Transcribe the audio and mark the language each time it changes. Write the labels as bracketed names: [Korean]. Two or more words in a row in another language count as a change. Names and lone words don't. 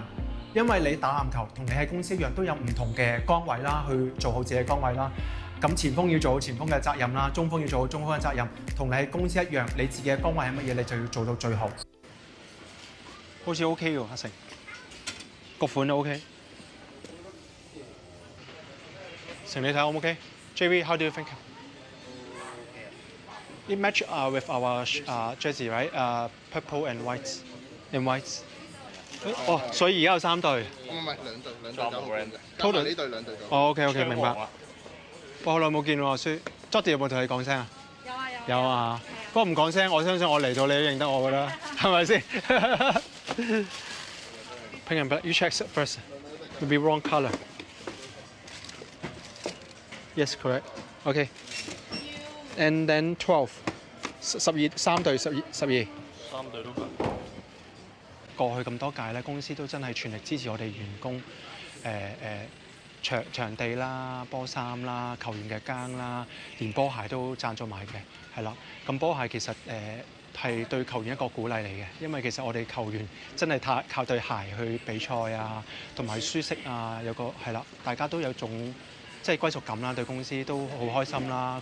[Cantonese] 因為你打籃球同你喺公司一樣，都有唔同嘅崗位啦，去做好自己嘅崗位啦。咁前鋒要做好前鋒嘅責任啦，中鋒要做好中鋒嘅責任，同你喺公司一樣，你自己嘅崗位係乜嘢，你就要做到最好。好似 OK 喎，阿成，個款都 OK。成你睇 O 唔 OK？JV， [English] how do you think? It match with our jersey, right? Purple and white. And white. [Cantonese] 哦，所以而家有3隊。唔係兩隊就好嘅。 [English] Total [Cantonese] 呢隊兩隊就。哦 ，OK， 明白。我好耐冇見喎，書。Jody 有冇同你講聲啊？有啊。有啊。不過唔講聲，我相信我嚟到你都認得我㗎啦，係咪先 ？ [English] Pink and black. You check first. Maybe wrong colour. Yes, correct. Okay. And then [Cantonese] 12. 3 隊12。3隊都夠。過去咁多屆咧，公司都真係全力支持我哋員工，場地啦、波衫啦、球員嘅更啦，連波鞋都贊助埋嘅，係啦。咁波鞋其實係對球員一個鼓勵嚟嘅，因為其實我哋球員真係靠對鞋去比賽啊，同埋舒適啊，有個係啦，大家都有種即係歸屬感啦，對公司都好開心啦。